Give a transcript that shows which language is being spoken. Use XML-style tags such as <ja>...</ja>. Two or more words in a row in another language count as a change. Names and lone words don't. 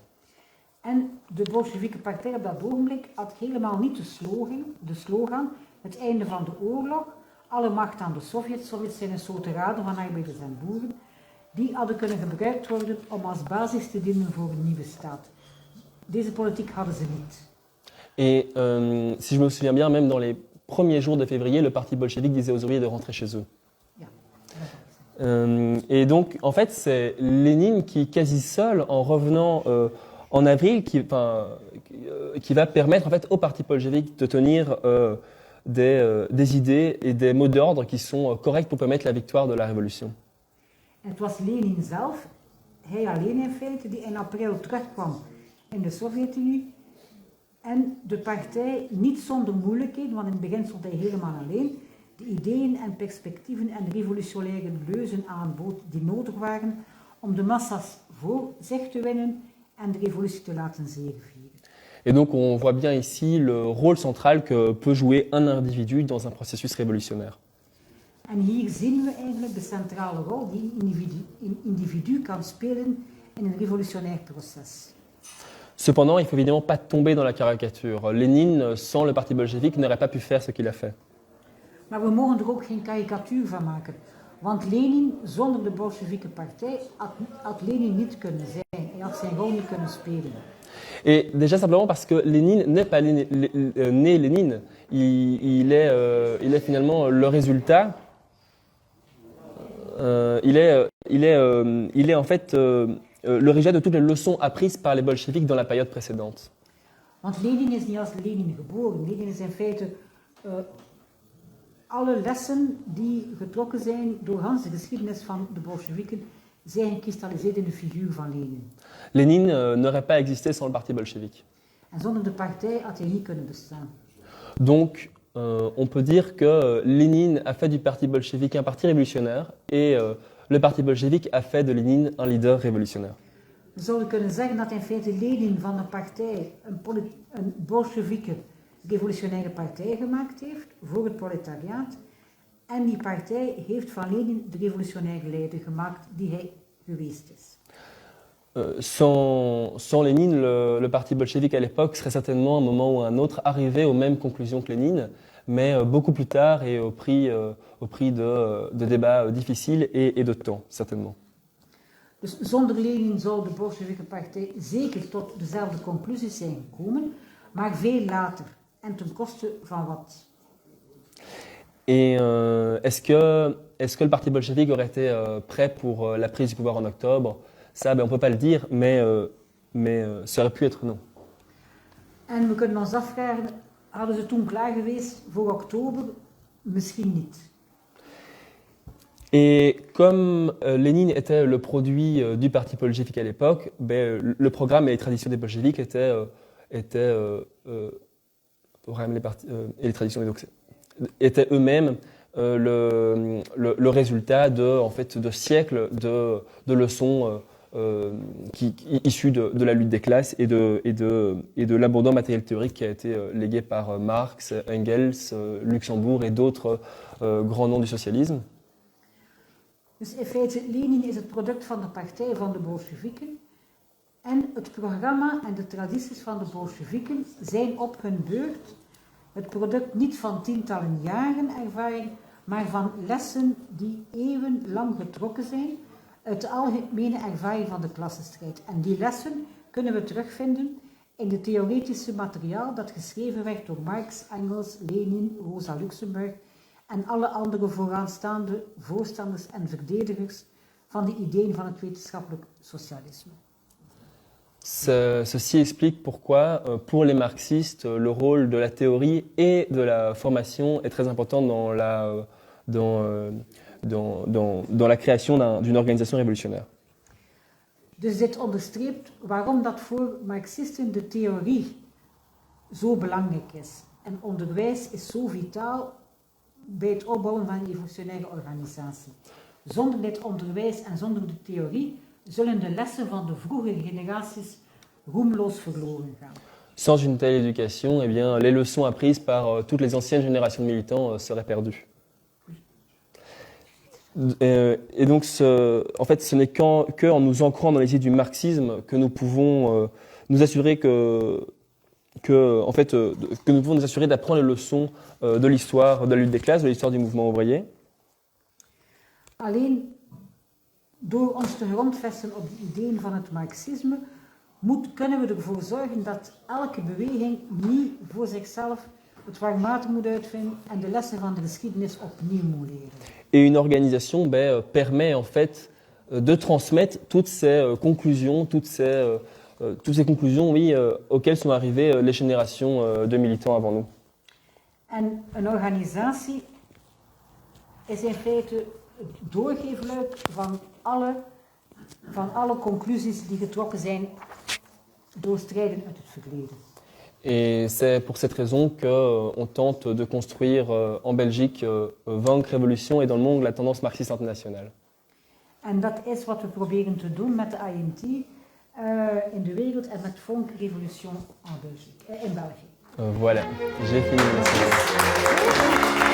<nl>En de Bolsjewieke partij op dat ogenblik had helemaal niet de slogan, het einde van de oorlog, alle macht aan de Sovjets. Sovjets zijn een soort raden van arbeiders en boeren. Die hadden kunnen gebruikt worden om als basis te dienen voor een nieuwe staat. Deze politiek hadden ze niet.</nl> <fr>Et si je me souviens bien, même dans les premiers jours de février, le parti bolchevique disait aux ouvriers de rentrer chez eux.</fr> <nl>Ja.</nl> <fr>Et donc, en fait, c'est Lénine qui, quasi seul, en revenant en avril, qui va permettre en fait, au parti bolchevique de tenir des idées et des mots d'ordre qui sont corrects pour permettre la victoire de la révolution.</fr> <nl>Het was Lenin zelf, hij alleen in feite, die in april terugkwam in de Sovjet-Unie. En de partij niet zonder moeilijkheden, want in het begin stond hij helemaal alleen, de ideeën en perspectieven en revolutionaire leuzen aanbood die nodig waren om de massa's voor zich te winnen en de revolutie te laten zegevieren.</nl> <fr>Et donc on voit bien ici le rôle central que peut jouer un individu dans un processus révolutionnaire.</fr> <nl>En hier zien we eigenlijk de centrale rol die een individu kan spelen in een revolutionair proces.</nl> <fr>Cependant, il ne faut évidemment pas tomber dans la caricature. Lénine, sans le parti bolchevique, n'aurait pas pu faire ce qu'il a fait.</fr> <nl>Maar we mogen er ook geen karikatuur van maken. Want Lenin, zonder de Bolsjewieke partij, had Lenin niet kunnen zijn. Hij had zijn rol niet kunnen spelen.</nl> <fr>Et déjà simplement parce que Lénine n'est pas né Lénine, il est finalement le résultat. Il est en fait le résultat de toutes les leçons apprises par les bolcheviks dans la période précédente.</fr> <nl>Want Lenin is niet als Lenin geboren. Lenin is in feite alle lessen die getrokken zijn door Hans de geschiedenis van de Bolsjewieken zijn gekristalliseerd in de figuur van Lenin.</nl> <fr>Lénine n'aurait pas existé sans le parti bolchevique.</fr> <nl>En zonder de partij had hij niet kunnen bestaan.</nl> <fr>Donc, on peut dire que Lénine a fait du parti bolchevique un parti révolutionnaire et le parti bolchevique a fait de Lénine un leader révolutionnaire.</fr> <nl>We zouden kunnen zeggen dat in feite Lenin van een partij een Bolsjewieke revolutionaire partij gemaakt heeft voor het proletariaat. En die partij heeft van Lenin de revolutionaire leider gemaakt die hij geweest is.</nl> <fr>Sans Lénine, le parti bolchevique à l'époque serait certainement à un moment ou à un autre arrivé aux mêmes conclusions que Lénine, mais beaucoup plus tard et au prix de débats difficiles et de temps, certainement.</fr> <nl>Dus zonder Lenin zou de Bolsjewieke partij zeker tot dezelfde conclusies zijn gekomen, maar veel later en ten koste van wat?</nl> <fr>Et est-ce que le parti bolchevique aurait été prêt pour la prise du pouvoir en octobre? Ça, on ne peut pas le dire, mais ça aurait pu être non.</fr> <nl>En we kunnen ons afvragen, hadden ze toen klaar geweest voor oktober? Misschien niet.</nl> <fr>Et comme Lénine était le produit du parti bolchevique à l'époque, le programme et les traditions des bolcheviques étaient eux-mêmes le résultat de siècles de leçons issues de la lutte des classes et de l'abondant matériel théorique qui a été légué par Marx, Engels, Luxembourg et d'autres grands noms du socialisme.</fr> <nl>Dus in feite, Lenin is het product van de partij van de Bolsjewieken en het programma en de tradities van de Bolsjewieken zijn op hun beurt het product niet van tientallen jaren ervaring, maar van lessen die eeuwenlang getrokken zijn uit de algemene ervaring van de klassenstrijd. En die lessen kunnen we terugvinden in het theoretische materiaal dat geschreven werd door Marx, Engels, Lenin, Rosa Luxemburg en alle andere vooraanstaande voorstanders en verdedigers van de ideeën van het wetenschappelijk socialisme.</nl> <fr>Ceci explique pourquoi, pour les marxistes, le rôle de la théorie et de la formation est très important dans la création d'une organisation révolutionnaire.</fr> <nl>Dus dit onderstreept waarom dat voor Marxisten de theorie zo belangrijk is. En onderwijs is zo vitaal bij het opbouwen van een evolutionaire organisatie. Zonder dit onderwijs en zonder de theorie zullen de lessen van de vroegere generaties roemloos verloren gaan.</nl> <fr>Sans une telle éducation, eh bien, les leçons apprises par toutes les anciennes générations de militants seraient perdues. Et donc, en fait, ce n'est qu'en nous ancrant dans les idées du marxisme que nous pouvons nous assurer que nous pouvons nous assurer d'apprendre les leçons de l'histoire de la lutte des classes, de l'histoire du mouvement ouvrier.</fr> <nl>Alleen door ons te grondvesten op de ideeën van het marxisme kunnen we ervoor zorgen dat elke beweging niet voor zichzelf het warm water moet uitvinden en de lessen van de geschiedenis opnieuw moet leren.</nl> <fr>Et une organisation permet en fait de transmettre toutes ces conclusions, auxquelles sont arrivées les générations de militants avant nous.</fr> <nl>En een organisatie is in feite het doorgeefluik van alle conclusies die getrokken zijn door strijden uit het verleden.</nl> <fr>Et c'est pour cette raison qu'on tente de construire en Belgique Vaincre Révolution et dans le monde la tendance marxiste internationale.</fr> <nl>En dat is wat we proberen te doen met de INT in de wereld en met Vaincre Révolution in België.</nl> <fr>Voilà, j'ai fini. Merci.</fr>